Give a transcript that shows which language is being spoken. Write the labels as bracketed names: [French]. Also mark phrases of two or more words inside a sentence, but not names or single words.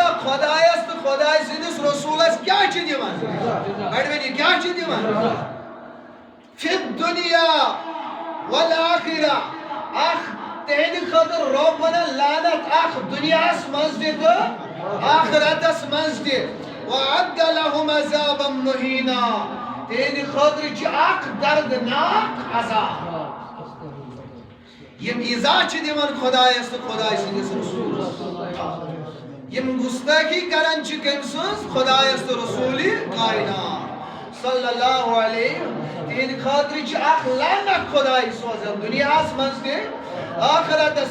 [Kashmiri] خۄدایس تہٕ خۄداے سٕنٛدِس رسوٗلس کیٛاہ چھِ دِوان بڑوٕنی کیٛاہ چھِ دِوان [Arabic] فی الدنیا والآخرہ [Kashmiri] اخ تہندِ خٲطرٕ رۄب ونان لعنت اخ دُنیاہس منٛز تہِ تہٕ آخرتس منٛز تہِ [Arabic] وَأَعَدَّ لَهُمْ عَذَابًا مُهِينًا [Kashmiri] تہندِ خٲطرٕ چھِ اکھ دردناک عذاب یم ایزا چھِ دِوان خۄدایس تہٕ خۄداے سٕنٛدِس رسوٗلس یم گُستٲخی کران چھِ کٔمۍ سٕنٛز خۄدایس تہٕ رسوٗلِ کائنات [Arabic] صلی اللہ علیہ [Kashmiri] تہندِ خٲطرٕ چھِ اکھ لعنت خۄداے سوزان دُنیاہس منٛز تہِ آخرتس